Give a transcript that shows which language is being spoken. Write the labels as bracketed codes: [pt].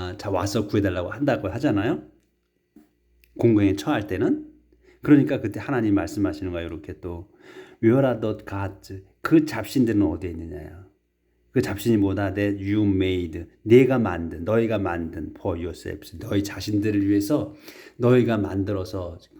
[ko] 와서 구해달라고 한다고 하잖아요. 공경에 처할 때는. 그러니까 그때 하나님 말씀하시는 거예요. 이렇게 또 [en] Where are the gods? [ko] 그 잡신들은 어디에 있느냐요? 그 잡신이 뭐다? [en] That you made. [ko] 너희가 만든 [en] for yourselves. [ko] 너희 자신들을 위해서 너희가 만들어서